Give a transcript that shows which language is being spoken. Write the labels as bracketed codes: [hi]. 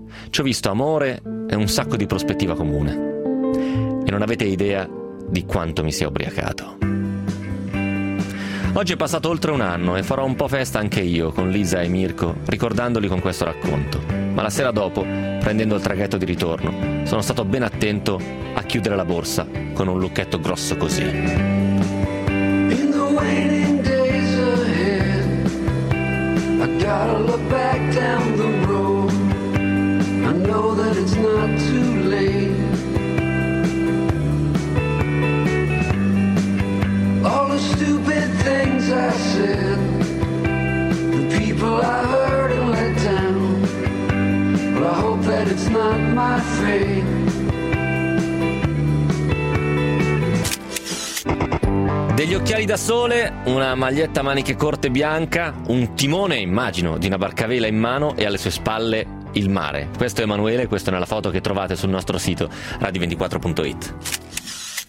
[it] Ci ho visto amore e un sacco di prospettiva comune. E non avete idea di quanto mi sia ubriacato. Oggi è passato oltre un anno e farò un po' festa anche io con Lisa e Mirko, ricordandoli con questo racconto. Ma la sera dopo, prendendo il traghetto di ritorno, sono stato ben attento a chiudere la borsa con un lucchetto grosso così. [en] In the waiting days ahead, I gotta look back down the road. I know that it's not too late. All the stupid things I said, the people I hurt and let down. But I hope that it's not my fate. [it] Degli occhiali da sole, una maglietta a maniche corte bianca, un timone, immagino, di una barcavela in mano e alle sue spalle il mare. Questo è Emanuele, questo è nella foto che trovate sul nostro sito radio24.it.